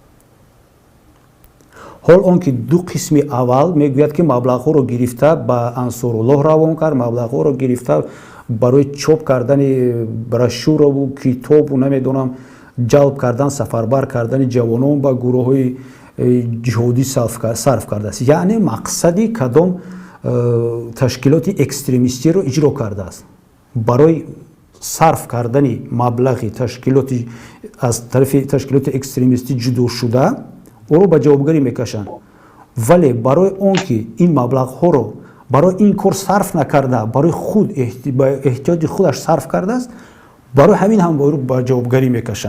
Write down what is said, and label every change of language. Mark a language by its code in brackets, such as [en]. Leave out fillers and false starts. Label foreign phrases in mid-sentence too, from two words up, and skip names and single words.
[fa] حال آن که دو قسم اول میگوید که مبلغ‌ها رو گرفته با انصارالله روان کرد، مبلغ‌ها رو گرفته برای چاپ کردن براشور و کتاب و نمیدونم جلب کردن سفربر کردن جوانان با گروه‌های جهادی صرف کرده است. یعنی مقصدی کدام [tg] ташкилоти экстремистиро иҷро кардааст. барои сарф кардани маблағи ташкилоти аз тарафи ташкилоти экстремистӣ ҷудо шуда ӯро ба ҷавобгарӣ мекашанд. вале барои он ки ин маблағҳоро барои ин кор сарф накарда, барои худ ба эҳтиёҷи худаш сарф кардааст, барои ҳамин ҳам ӯро ба ҷавобгарӣ мекашанд.